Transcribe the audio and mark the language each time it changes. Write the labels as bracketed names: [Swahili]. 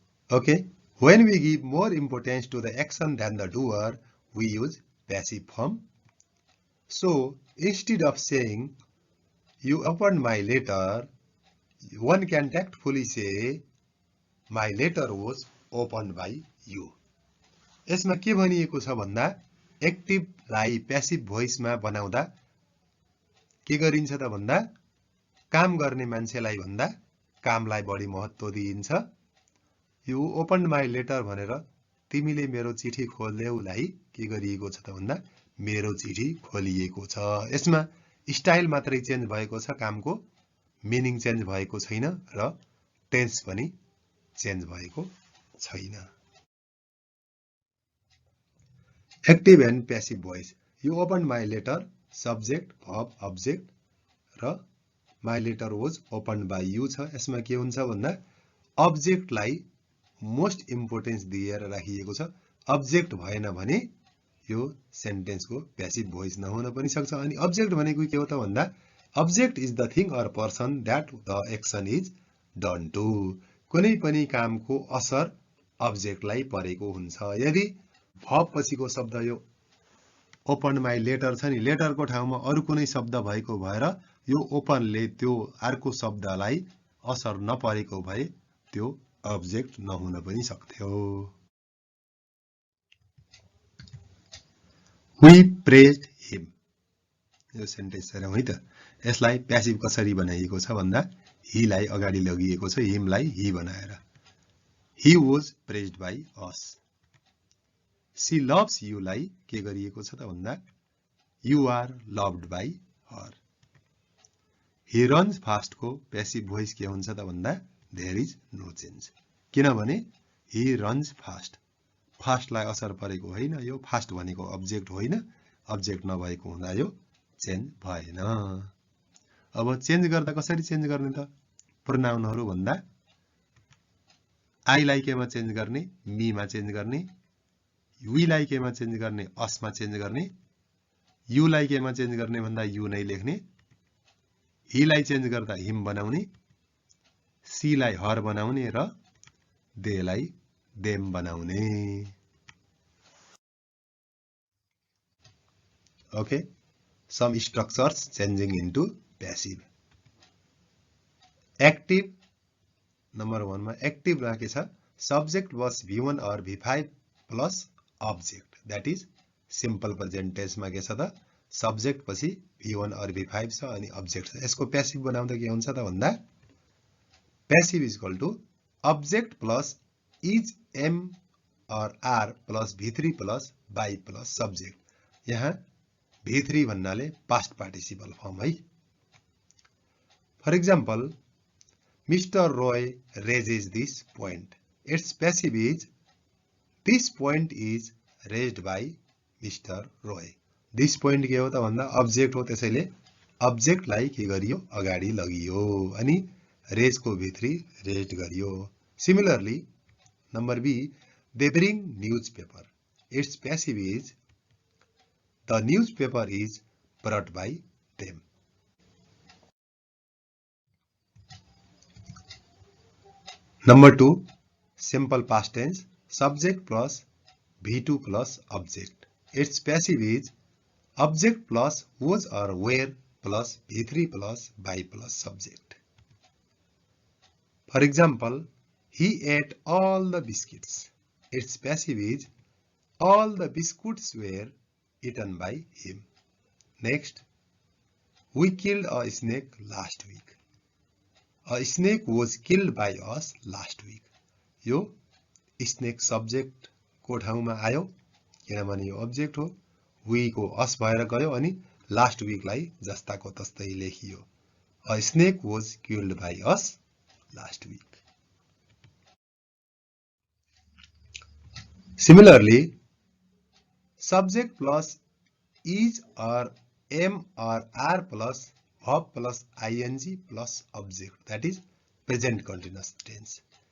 [English] Okay, when we give more importance to the action than the doer, we use passive form. So instead of saying, "You opened my letter," one can tactfully say, "My letter was opened by you." [Nepali] यसमा के भनिएको छ भन्दा एक्टिभलाई passive भोइसमा बनाउँदा के गरिन्छ त भन्दा काम गर्ने मान्छेलाई भन्दा कामलाई बढी महत्त्व दिइन्छ। [English] "You opened my letter" [Nepali] भनेर तिमीले मेरो चिठी खोल्यौलाई के गरिएको छ त भन्दा मेरो चिठी खोलिएको छ। यसमा स्टाइल मात्रै चेन्ज भएको छ, कामको मिनिङ चेन्ज भएको छैन र टेन्स पनि चेन्ज भएको छैन। Active and passive voice. [English] "You opened my letter" [Nepali] subject verb object र [English] "my letter was opened by you" [Nepali] छ। यसमा के हुन्छ भन्दा अब्जेक्टलाई मोस्ट इम्पोर्टेन्स दिएर राखिएको छ। अब्जेक्ट भएन भने यो सेन्टेन्सको प्यासिभ भोइस नहुन पनि सक्छ। अनि अब्जेक्ट भनेको के हो त भन्दा [English] Object is the thing or person that the action is done to. [Nepali] कुनै पनि कामको असर अब्जेक्टलाई परेको हुन्छ। यदि verb पछिको शब्द यो [English] open my letter [Nepali] छ नि, लेटरको ठाउँमा अरू कुनै शब्द भएको भएर यो ओपनले त्यो अर्को शब्दलाई असर नपरेको भए त्यो अब्जेक्ट नहुन पनि सक्थ्यो। [English] We praised him। [Nepali] यो सेन्टेन्स हेरौँ है त। यसलाई प्यासिभ कसरी बनाइएको छ भन्दा हीलाई अगाडि लगिएको छ, हिमलाई ही बनाएर। [English] He was praised by us। She loves you [Nepali] लाई के गरिएको छ त भन्दा [English] You are loved by her। He runs fast को passive voice [Nepali] के हुन्छ त भन्दा [English] There is no change। [Nepali] किनभने [English] He runs fast, [Nepali] फास्टलाई असर परेको होइन, यो फास्ट भनेको अब्जेक्ट होइन, अब्जेक्ट नभएको हुँदा यो चेन्ज भएन। अब चेन्ज गर्दा कसरी चेन्ज गर्ने त? प्रोनाउनहरु भन्दा I लाई केमा चेन्ज गर्ने? मी मा चेन्ज गर्ने। We लाई केमा चेन्ज गर्ने? us मा चेन्ज गर्ने। You लाई केमा चेन्ज गर्ने भन्दा you नै लेख्ने। he लाई चेन्ज गर्दा him बनाउने। she लाई her बनाउने र they लाई them बनाउने। [English] Okay, some structures changing into passive. Active number 1 मा active मा के छ? Subject was V1 or V5 plus object, that is simple present tense [Nepali] मा के छ त [English] subject पछि V1 or V5 [Nepali] छ अनि अब्जेक्ट छ। यसको प्यासिभ बनाउँदा के हुन्छ त भन्दा [English] Passive is equal to object plus is am or are plus V3 plus by plus subject. [Nepali] यहाँ V3 भन्नाले [English] past participle form [Nepali] है। [English] For example, Mr. Roy raises this point. Its passive is this point is raised by Mr. Roy। This point [Nepali] के हो त भन्दा object हो, त्यसैले अब्जेक्टलाई के गरियो? अगाडि लगियो अनि रेज को V3 रेज्ड गरियो। [English] Similarly number B, they bring newspaper. Its passive is the newspaper is brought by them। Number 2, simple past tense, subject plus V2 plus object. Its passive is object plus was or were plus V3 plus by plus subject। For example, he ate all the biscuits. Its passive is all the biscuits were eaten by him। Next, we killed a snake last week। A snake was killed by us last week। [Nepali] यो snake subject को ठाउँमा आयो किनभने यो object हो। we को us भएर गयो अनि last week लाई जस्ताको तस्तै लेखियो। [English] A snake was killed by us last week। Similarly, subject plus is or am or are plus verb plus ing plus object, that is present continuous tense.